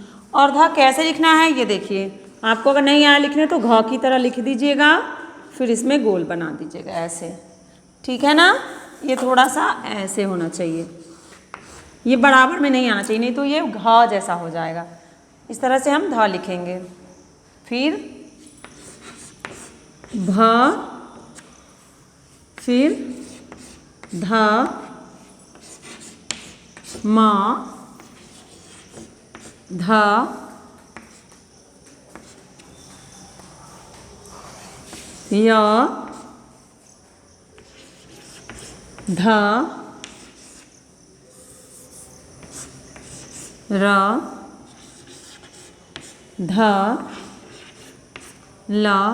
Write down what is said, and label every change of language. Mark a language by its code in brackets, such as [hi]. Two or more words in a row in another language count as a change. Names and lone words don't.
[hi] और ध कैसे लिखना है ये देखिए, आपको अगर नहीं आया लिखने तो घ की तरह लिख दीजिएगा, फिर इसमें गोल बना दीजिएगा ऐसे, ठीक है ना। ये थोड़ा सा ऐसे होना चाहिए, ये बराबर में नहीं आना चाहिए, नहीं तो ये घ जैसा हो जाएगा। इस तरह से हम ध लिखेंगे। फिर भ, फिर ध, म, ध, य, ध, र, ध, ल,